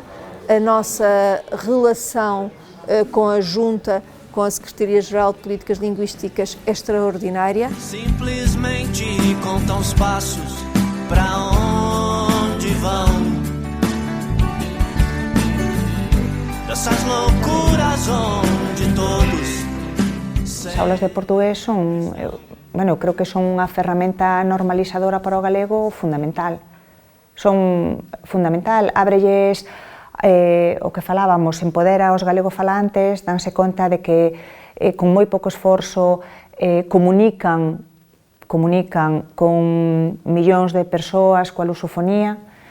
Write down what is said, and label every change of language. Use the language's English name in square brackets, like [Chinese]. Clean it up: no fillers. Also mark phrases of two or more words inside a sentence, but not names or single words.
[Portuguese] A nossa relação com a Junta, com a Secretaria-Geral de Políticas Linguísticas é extraordinária. Simplesmente contam os passos para onde vão. Dessas loucuras onde todos. [Galician] As aulas de portugués son, eu creo que son unha ferramenta normalizadora para o galego fundamental. Son fundamental, ábrelles o que falábamos, empodera aos galegofalantes, danse conta de que con moi pouco esforzo comunican con millóns de persoas coa lusofonía,